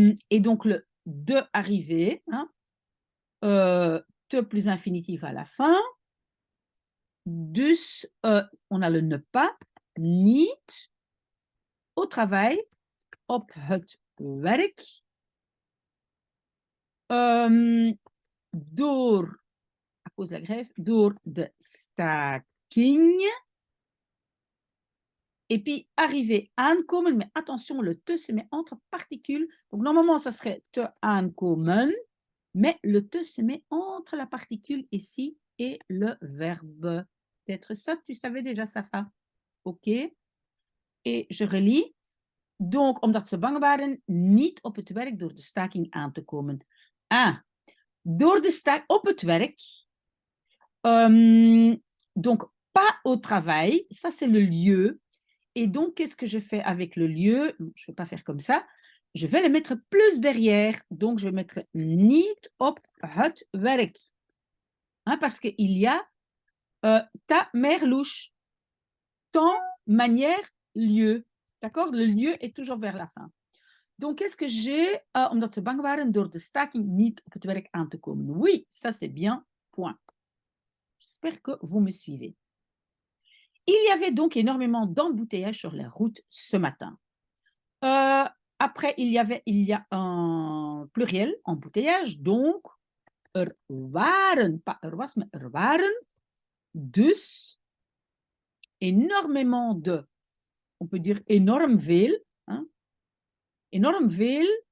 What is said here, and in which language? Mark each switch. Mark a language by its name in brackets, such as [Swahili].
[French] Et donc, le de arriver, hein, te plus infinitif à la fin. [Dutch] Dus, [French] on a le ne pas, [Dutch] niet, [French] au travail, [Dutch] op het werk, door, [French] à cause de la grève, [Dutch] door de staking, [French] Et puis, arriver, [Dutch] aankomen, [French] mais attention, le te se met entre particules. Donc, normalement, ça serait [Dutch] te aankomen, [French] mais le te se met entre la particule ici et le verbe. Peut-être ça, tu savais déjà, Safa. OK. Et je relis. Donc, [Dutch] omdat ze bang waren niet op het werk door de staking aan te komen. Ah, door de staking op het werk. [French] Donc, pas au travail, ça c'est le lieu. Et donc, qu'est-ce que je fais avec le lieu? Je ne vais pas faire comme ça. Je vais le mettre plus derrière. Donc, je vais mettre [Dutch] niet op het werk. [French] Hein, parce qu'il y a ta mère louche. Temps, manière, lieu. D'accord? Le lieu est toujours vers la fin. Donc, qu'est-ce que j'ai? [Dutch] Omdat ze bang waren door de staking niet op het werk aan te komen. [French] Oui, ça c'est bien. Point. J'espère que vous me suivez. Il y avait donc énormément d'embouteillages sur la route ce matin. Après, il y a un pluriel, embouteillage, donc [Dutch] waren, [French] pas [Dutch] was, [French] mais waren, [Dutch] dus [French] énormément de, on peut dire [Dutch] énorme veel, [French] hein, énorme veel.